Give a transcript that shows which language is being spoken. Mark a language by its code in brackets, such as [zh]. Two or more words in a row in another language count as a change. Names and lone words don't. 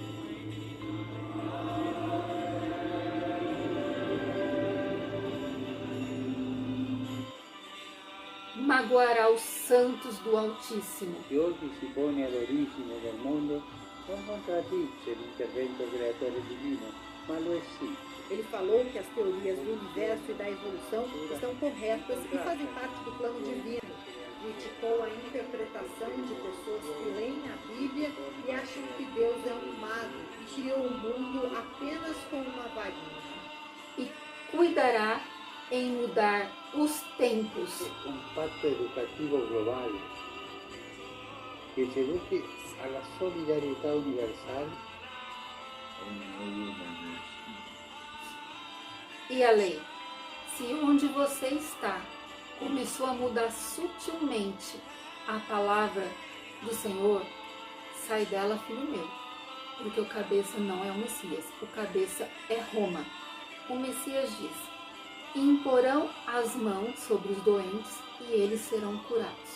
[pt] Magoará os santos do Altíssimo. [it] Que oggi si pone all'origine del mondo non contraddice l'intervento creatore divino, ma lo esige. [pt] Ele falou que as teorias do universo e da evolução estão corretas e fazem parte do plano divino. Criticou a interpretação de pessoas que leem a Bíblia e acham que Deus é um mago e criou o mundo apenas com uma varinha. E cuidará em mudar os tempos. [it] Un patto educativo globale che si educhi alla solidarietà universale. [pt] E a lei, se onde você está começou a mudar sutilmente a palavra do Senhor, sai dela, filho meu, porque o cabeça não é o Messias, o cabeça é Roma. O Messias diz: imporão as mãos sobre os doentes e eles serão curados.